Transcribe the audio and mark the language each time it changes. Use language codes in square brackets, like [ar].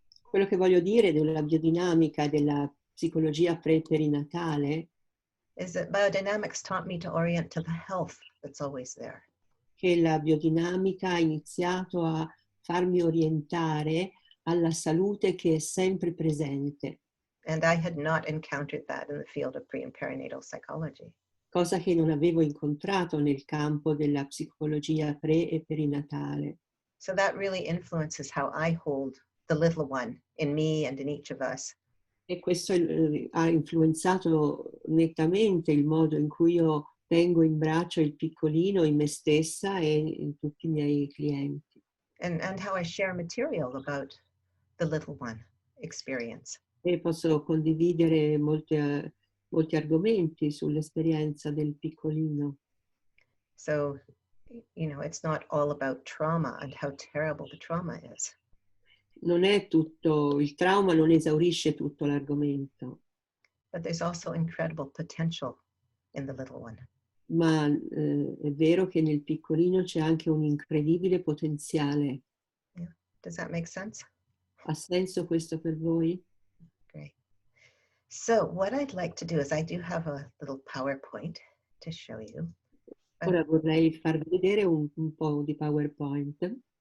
[it] Quello che voglio dire della biodinamica e della psicologia pre-perinatale [en] is that biodynamics taught me to orient to the health that's always there. [it] che la biodinamica ha iniziato a farmi orientare alla salute che è sempre presente, [en] And I had not encountered that in the field of pre and perinatal psychology. [it] cosa che non avevo incontrato nel campo della psicologia pre e perinatale. [en] So that really influences how I hold the little one in me and in each of us. [it] E questo ha influenzato nettamente il modo in cui io tengo in braccio il piccolino in me stessa e in tutti i miei clienti. [en] And how I share material about the little one experience. [it] E posso condividere molti argomenti sull'esperienza del piccolino. [en] So, you know, it's not all about trauma and how terrible the trauma is. [it] Non è tutto, il trauma non esaurisce tutto l'argomento, [en] But there's also incredible potential in the little one. [it] ma è vero che nel piccolino c'è anche un incredibile potenziale. [en] Yeah. Does that make sense? [it] Ha senso questo per voi? [en] Great. So what I'd like to do is I do have a little PowerPoint to show you. [it] Ora vorrei farvi vedere un po' di PowerPoint.